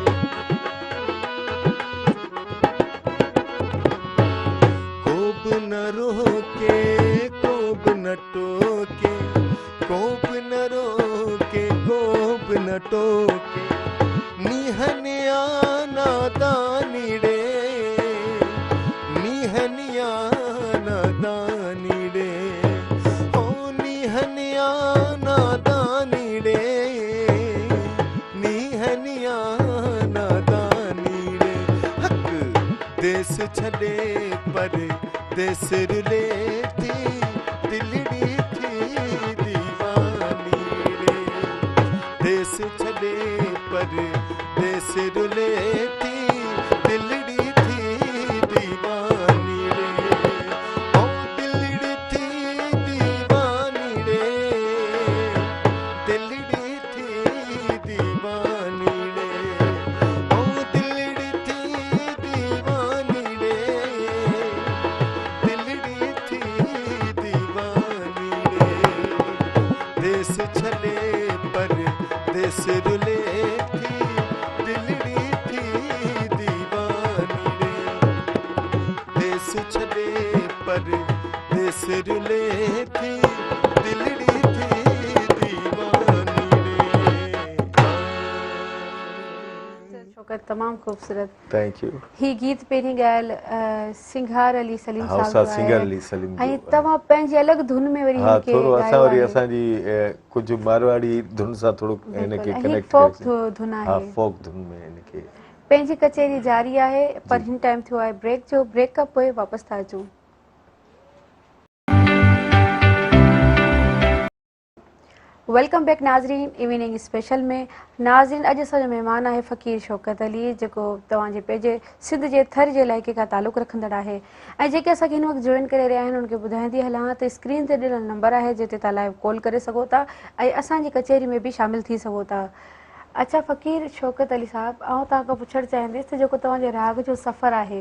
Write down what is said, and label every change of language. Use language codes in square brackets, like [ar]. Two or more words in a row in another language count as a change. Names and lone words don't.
[sd] को बि न रोके को बि न टोके को बि न रोके को बि न टोके निहनिया नादानी रे निहनिया नादानी रे ओ निहनिया नादानी रे निहनिया नादानी रे हक देस छॾे पर देस रुले थी दिलड़ी थी दीवानी रे देस छॾे पर देस रुले थी दिलड़ी थी दीवानी रे ओ दिलड़ी थी दीवानी रे दिलड़ी थी दीवानी रे ओ दिलड़ी थी दीवानी रे दिलड़ी थी दीवानी रे देस छॾे पर देस रुले थी दिलड़ी थी दीवानी रे देस छॾे पर देस रुले थी दिलड़ी थी दीवानी रे शौकत तमामु ख़ूबसूरत [en] thank you [sd] ही गीत पहिरीं ॻायल सिंघार अली सलीम हा साहब उस्ताद सिंघार अली सलीम ऐं जो तव्हां पंहिंजी अलॻि धुन में वरी हा हिनखे थोरो ॻायो असां वरी आहे। असांजी कुझु मारवाड़ी धुन सां थोरो हिनखे बिल्कुलु, ऐं कनेक्ट फोक करे धुन हा आहे फोक धुन में हिनखे पंहिंजी कचहरी जारी आहे पर जी। हिन टाइम थियो आहे ब्रेक जो ब्रेक खां पोइ वापसि था अचूं [en] welcome back [sd] नाज़रीन [en] evening special [sd] में नाज़रीन अॼु असांजो महिमान आहे फ़क़ीर शौकत अली जेको तव्हांजे पंहिंजे सिंध जे थर जे इलाइक़े खां तालुक़ु रखंदड़ आहे ऐं जेके असांखे हिन वक़्तु जॉइन करे रहिया आहिनि उनखे ॿुधाईंदी हलां त स्क्रीन ते ॾिनल नंबर आहे जिते तव्हां [en] live call [sd] करे सघो था ऐं असांजी कचहरी में बि शामिलु थी सघो था अच्छा फ़क़ीर शौकत अली साहब आउं तव्हां खां पुछणु चाहींदसि त जेको तव्हांजे राग जो सफ़र आहे